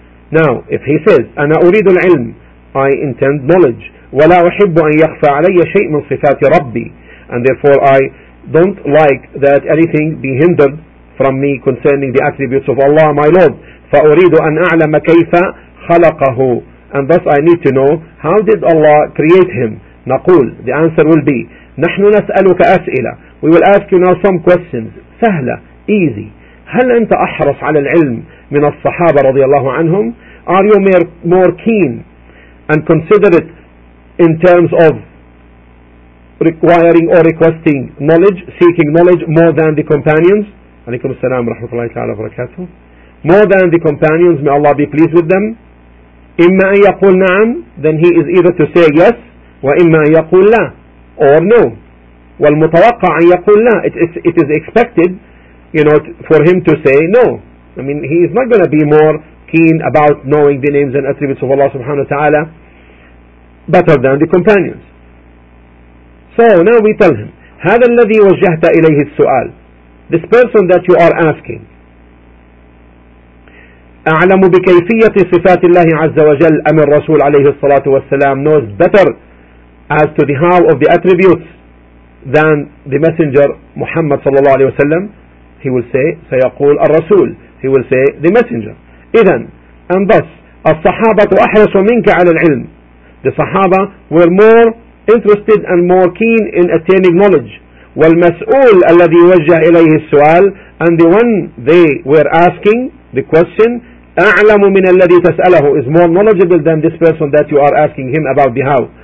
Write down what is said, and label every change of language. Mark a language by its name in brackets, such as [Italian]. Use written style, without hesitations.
[English] Now, if he says, [Arabic] أنا أريد العلم, [English] I intend knowledge, [Arabic] ولا أحب أن يخفى علي شيء من صفات ربي, [English] and therefore I don't like that anything be hindered from me concerning the attributes of Allah, my Lord. [Arabic] فأريد أن أعلم كيف خلقه, [English] and thus I need to know, how did Allah create him? [Arabic] نقول, [English] the answer will be, [Arabic] نحن نسألك أسئلة. [English] We will ask you now some questions. [Arabic] سهلة, [English] easy. [Arabic] هل أنت أحرص على العلم من الصحابة رضي الله عنهم? [English] Are you more keen and considerate in terms of requiring or requesting knowledge, seeking knowledge more than the companions? [Arabic] عليكم السلام ورحمة الله تعالى وبركاته. [English] More than the companions, may Allah be pleased with them. [Arabic] إما أن يقول نعم, [English] then he is either to say yes, [Arabic] وإما أن يقول لا, [English] or no. [Arabic] والمتوقع أن يقول لا, [English] it is expected, you know, for him to say no. I mean, he is not going to be more keen about knowing the names and attributes of Allah subhanahu wa ta'ala better than the companions. So now we tell him, [Arabic] هذا الذي وجهت إليه السؤال, [English] this person that you are asking, [Arabic] أعلم بكيفية صفات الله عز وجل أم الرسول عليه الصلاة والسلام [English] knows better as to the how of the attributes than the messenger Muhammad [Arabic] صلى الله عليه وسلم. [English] He will say, [Arabic] سيقول الرسول. [English] He will say, the messenger. [Arabic] إذن, [English] and thus, [Arabic] الصحابة أحرص منك على العلم. [English] The صحابة were more interested and more keen in attaining knowledge. [Arabic] والمسؤول الذي وجه إليه السؤال, [English] and the one they were asking the question, [Arabic] أعلم من الذي تسأله, [English] is more knowledgeable than this person that you are asking him about the how.